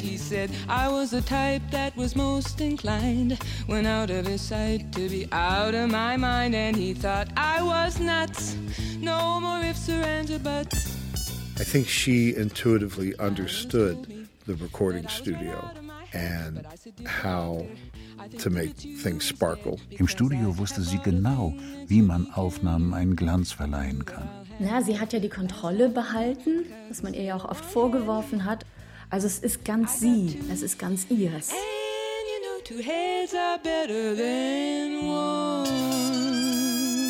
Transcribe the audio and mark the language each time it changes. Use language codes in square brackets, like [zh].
[en] He said I was the type that was most inclined when out of his sight to be out of my mind. And he thought I was nuts, no more ifs or ands or buts. I think she intuitively understood the recording studio and how to make things sparkle. [de] Im Studio wusste sie genau, wie man Aufnahmen einen Glanz verleihen kann. Na, sie hat ja die Kontrolle behalten, was man ihr ja auch oft vorgeworfen hat. Also es ist ganz sie, es ist ganz ihres. [en] And you know, two heads are better than one.